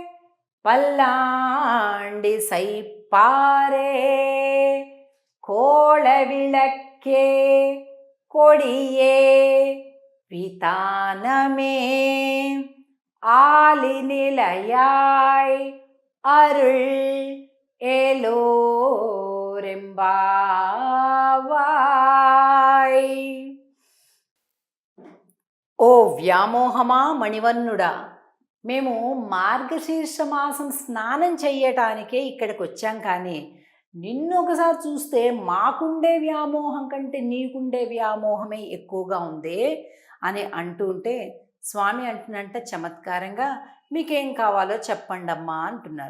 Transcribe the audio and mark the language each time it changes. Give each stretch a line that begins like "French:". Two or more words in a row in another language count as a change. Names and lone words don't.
Tamil: பல்லாண்டி சைப்பாரே கோள விளக்கே கொடியே விதானமே ஆலி நிலையாய் அருள் ఏలోరెంబావాయ్.
Telugu: ఓ వ్యామోహమా మణివర్ణుడా, మేము మార్గశీర్ష మాసం స్నానం చెయ్యటానికే ఇక్కడికి వచ్చాం, కానీ నిన్ను ఒకసారి చూస్తే మాకుండే వ్యామోహం కంటే నీకుండే వ్యామోహమే ఎక్కువగా ఉంది అని అంటుంటే స్వామి అంటున్నంట చమత్కారంగా, మీకేం కావాలో చెప్పండమ్మా అంటున్నారు.